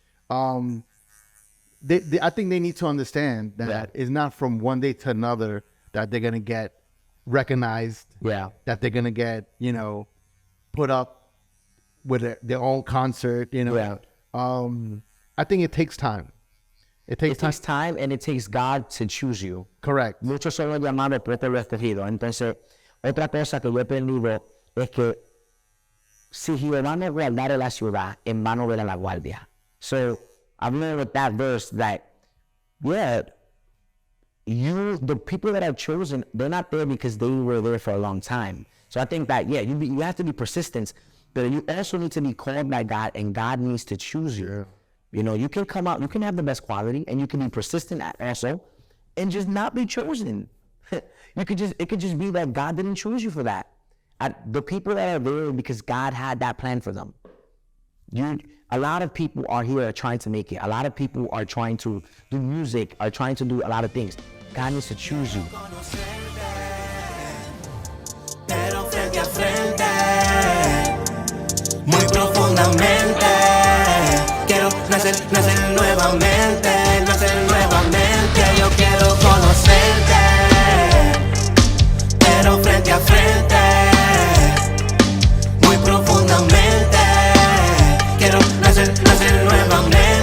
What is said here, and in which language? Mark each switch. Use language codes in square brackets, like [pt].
[en] I think they need to understand that it's not from one day to another that they're gonna get recognized. Yeah. That they're gonna get, you know, put up with their own concert. You know. Yeah. I think it takes time. It takes time, and it takes God to choose you. Correct. [es] Muchos son los llamados pero este reflejido. Entonces, otra cosa que yo he aprendido es que si Jehová no guardare la ciudad, en vano vela la guardia. [en] So, I've learned with that verse that, the people that I've chosen, they're not there because they were there for a long time. So I think that, you have to be persistent, but you also need to be called by God, and God needs to choose you. Yeah. You know, you can come out, you can have the best quality, and you can be persistent also, and just not be chosen. It could just be that God didn't choose you for that. The people that are there because God had that plan for them. A lot of people are here trying to make it. A lot of people are trying to do music, are trying to do a lot of things. God needs to choose you. [es] Pero frente a frente, muy profundamente, quiero nacer nuevamente, yo quiero conocerte, pero frente a frente, muy profundamente, quiero nacer nuevamente.